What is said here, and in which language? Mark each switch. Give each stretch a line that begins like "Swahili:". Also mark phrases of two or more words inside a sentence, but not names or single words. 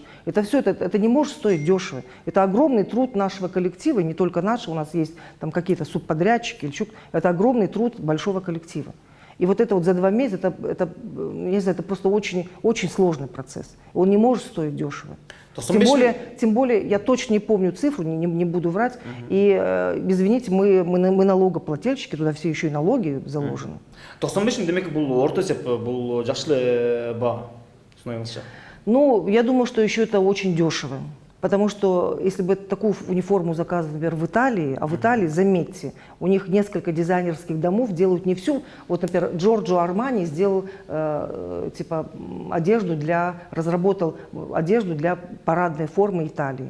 Russian: Это все, это не может стоить дешево. Это огромный труд нашего коллектива, и не только нашего, у нас есть там какие-то субподрядчики, это огромный труд большого коллектива. И вот это вот за 2 месяца, не знаю, это просто очень, очень сложный процесс. Он не может стоить дешево. Тем более, я точно не помню цифру, не буду врать. И, извините, мы налогоплательщики, туда все еще и налоги заложены.
Kyrgyz: 95 демек бул орто эсеп, бул жакшы эле баа, сунуңузча.
Russian: Ну, я думаю, что еще это очень дешево. Потому что если бы такую униформу заказывали, например, в Италии, а в Италии, заметьте, у них несколько дизайнерских домов делают не всю. Вот, например, Джорджо Армани сделал разработал одежду для парадной формы Италии.